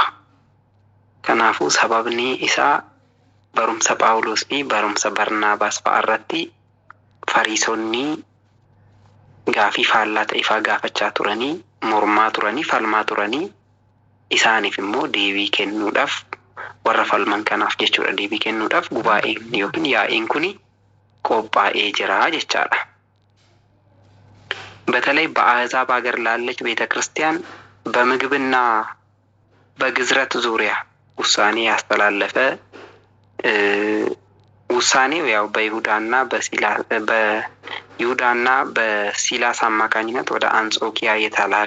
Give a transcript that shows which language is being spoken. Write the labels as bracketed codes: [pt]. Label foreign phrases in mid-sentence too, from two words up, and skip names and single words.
[om] Kanaafuu sababni isaa barumsa Phaawulos fi barumsa Barnaabaas fa'a irratti Fariisonni gaafii faallaa ta'e gaafachaa turanii, mormaa turanii, falmaa turanii, isaaniif immoo deebii kennuudhaaf warra falman kanaaf jechuudha deebii kennuudhaaf gubaa'een yookiin yaa'iin kuni qophaa'ee jira jechaadha. [am] በተለይ በአሕዛብ ሀገር ላለች ቤተክርስቲያን በምግብና በግዝረት ዙሪያ ውሳኔ ያስተላለፈ ውሳኔው ያው በይሁዳና በሲላስ አማካኝነት ወደ አንጾኪያ የተላከ